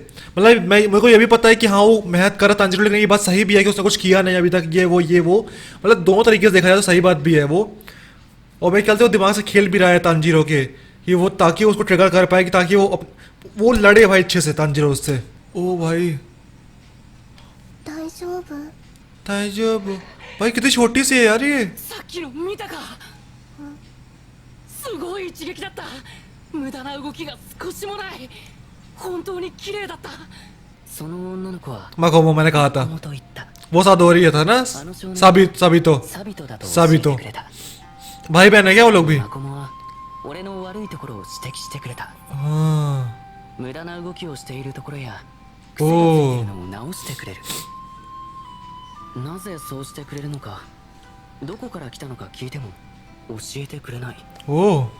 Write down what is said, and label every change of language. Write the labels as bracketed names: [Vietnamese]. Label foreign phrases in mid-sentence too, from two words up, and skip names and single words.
[Hindi] मतलब मेरे को ये भी पता है कि हाँ वो मेहनत कर रहा तांजिरो, लेकिन ये बात सही भी है कि उसने कुछ किया नहीं अभी तक, ये वो मतलब दोनों तरीके से देखा जाए तो सही बात भी है वो। और मेरे ख्याल से वो दिमाग से खेल भी रहा है तांजिरो के, कि वो ताकि उसको ट्रिगर कर पाए, कि ताकि वो लड़े भाई अच्छे से तांजिरो उससे। ओ भाई ताइजोब भाई, कितनी छोटी सी है यार ये। [Japanese] すごい一撃だった。無駄な動きが少しもない。本当に綺麗だった。その女の子は [Hindi] माकोमो, मैंने कहा था वो साथ हो रही है था ना, साबितो भाई बहन है क्या वो लोग भी? [Japanese] 俺の悪いところを指摘してくれた。無駄な動きをしているところや癖がついているのを直してくれる。なぜそうしてくれるのか、どこから来たのか聞いても教えてくれない。おお、